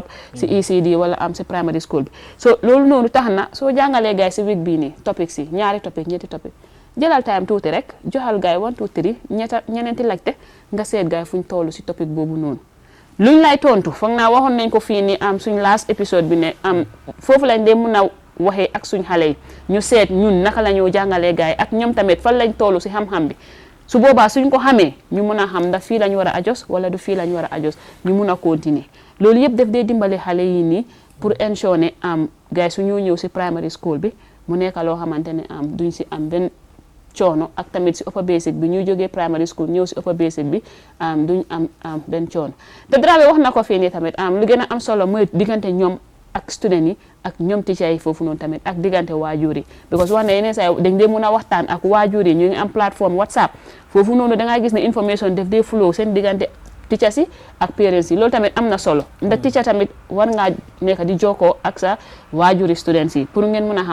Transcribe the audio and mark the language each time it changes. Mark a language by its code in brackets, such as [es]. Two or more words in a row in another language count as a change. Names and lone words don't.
[wo] si ECD wala am si [en] primary school [wo] bi so loolu noonu tax na soo jàngalee gaay si week bii nii topics yi ñaari topic ñetti topic jëlal time tuuti rek joxal gaay 1 2 3 ñeneenti laajte nga seet gaay fuñ toll si topic boobu noonu luñ lay tontu foog naa waxoon nañ ko fii ni am suñ last épisode bi ne am foofu lañ dee mun a waxee ak suñ xale yi ñu seet ñun naka la ñoo jàngalee gaay ak ñoom tamit fan lañ toll si xam-xam bi su boobaa suñ ko xamee ñu mun a xam ndax fii lañ war a ajos wala du fii lañ war a ajos ñu mun a continuer loolu yëpp def dee dimbale xale yi nii pour ensure ne am gaay su ñoo ñëw si [en] primary school [wo] bi mu nekk loo xamante ne am duñ si am benn coono ak tamit si [en] upper basic [wo] bi ñuy jógee primary school ñëw si [en] upper basic [wo] bi duñ am benn coono te Dramé wax na ko fii nii tamit lu gën a am solo mooy diggante ñoom ak student yi ak ñoom teacher yi foofu noonu tamit ak diggante waajur yi because wax na yeneen saa dañ dee mun a waxtaan ak waajur yi ñu ngi am plateforme WhatsApp foofu noonu da ngaa gis ne information def dee flow seen diggante teachers yi ak parents yi loolu tamit am na solo ndax teacher tamit war ngaa nekk di jokkoo ak sa waajuri students yi pour ngeen mën a